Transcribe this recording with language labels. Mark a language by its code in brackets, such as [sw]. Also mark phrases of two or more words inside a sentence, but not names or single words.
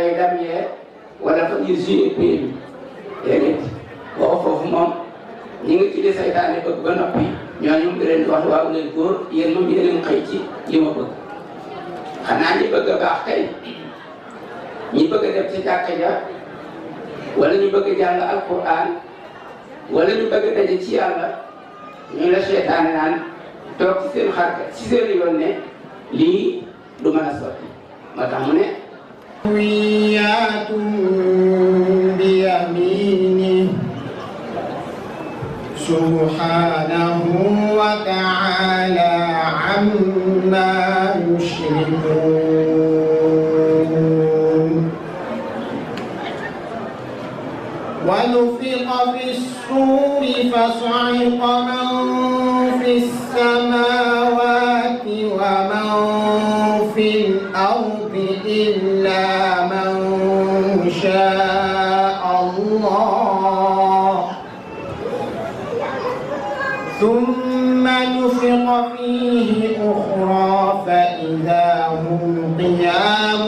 [wo] yi dam yee wala fa ñuy jine pays bi déedéet waxu foofu moom ñi ngi ci di seytaane bëgg ba noppi ñooñu di leen di wax waaw leen góor yéen moom yéen xëy ci li ma bëgg xanaa ñi bëgg a baax kay ñi bëgg a dem ci jàkka ja wala ñu bëgg a jàng alquran wala ñu bëgg a daje ci yàlla ñu la seytaane naan toog ci seen xarka ci seen yoon ne lii du mën a sotti moo tax mu ne [ar] مطويات بيمينه سبحانه وتعالى عما يشركون ونفخ في الصور فصعق من في السماوات ومن في الأرض إلا من شاء الله ثم نفخ فيه أخرى فإذا هم قيام